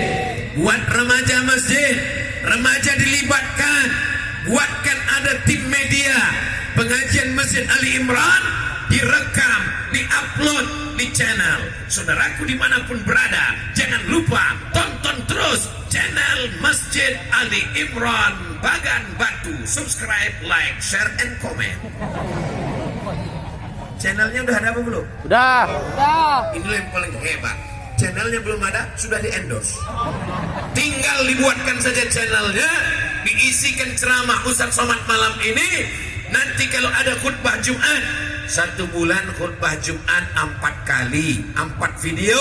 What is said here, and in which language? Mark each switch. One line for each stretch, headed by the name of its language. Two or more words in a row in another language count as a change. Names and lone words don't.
Indonesian: Buat remaja masjid, remaja dilibatkan, buatkan ada tim media. Pengajian Masjid Ali Imran direkam, diupload di channel. Saudaraku dimanapun berada, jangan lupa tonton terus channel Masjid Ali Imran Bagan Batu.
English: Subscribe, like, share, and comment.
Indonesian: Channelnya udah ada apa belum? Udah. Ini yang paling hebat. Channelnya belum ada, sudah di endorse. Tinggal dibuatkan saja channelnya, diisikan ceramah Ustaz Somad malam ini. Nanti kalau ada khutbah Jumat, 1 bulan khutbah Jumat 4 kali, 4 video.